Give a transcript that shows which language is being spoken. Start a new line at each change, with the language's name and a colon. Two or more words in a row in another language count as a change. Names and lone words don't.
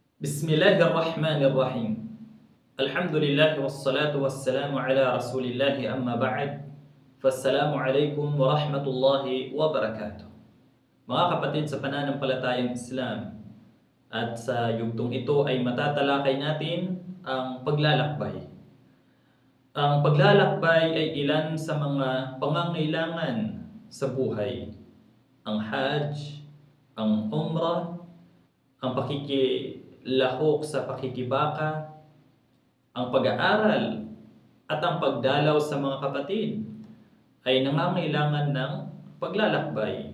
Arabic: بسم الله الرحمن الرحيم الحمد لله والصلاة والسلام على رسول الله أما بعد. فالسلام عليكم ورحمة الله وبركاته.
Filipino: Mga kapatid sa pananampalatayang Islam, at sa yugtong ito ay matatalakay natin ang paglalakbay. Ang paglalakbay ay ilan sa mga pangangailangan sa buhay. Ang Hajj, ang Umrah, ang pakikilahok sa pakikibaka, ang pag-aaral, at ang pagdalaw sa mga kapatid ay nangangailangan ng paglalakbay.